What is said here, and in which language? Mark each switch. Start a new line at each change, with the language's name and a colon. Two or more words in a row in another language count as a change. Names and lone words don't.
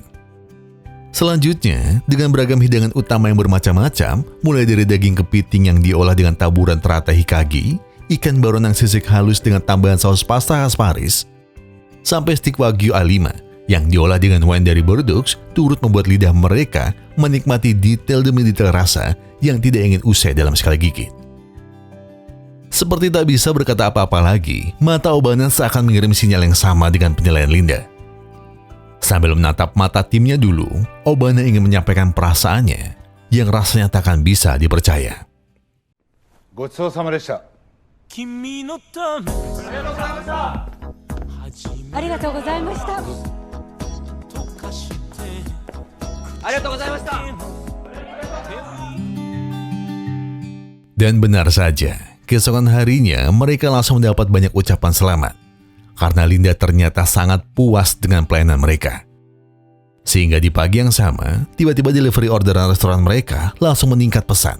Indonesian: Selanjutnya, dengan beragam hidangan utama yang bermacam-macam, mulai dari daging kepiting yang diolah dengan taburan teratai hikagi, ikan baronang sisik halus dengan tambahan saus pasta khas Paris, sampai stik wagyu A5 yang diolah dengan wine dari Bordeaux turut membuat lidah mereka menikmati detail demi detail rasa yang tidak ingin usai dalam sekali gigit. Seperti tak bisa berkata apa-apa lagi, mata Obana seakan mengirim sinyal yang sama dengan penilaian Linda. Sambil menatap mata timnya dulu, Obana ingin menyampaikan perasaannya yang rasanya tak akan bisa dipercaya.
Japanese: ごちそうさまでした。君のためありがとうございました。とかしてありがとうございました。
Indonesian: Dan benar saja, keesokan harinya mereka langsung mendapat banyak ucapan selamat. Karena Linda ternyata sangat puas dengan pelayanan mereka. Sehingga di pagi yang sama, tiba-tiba delivery orderan restoran mereka langsung meningkat pesat.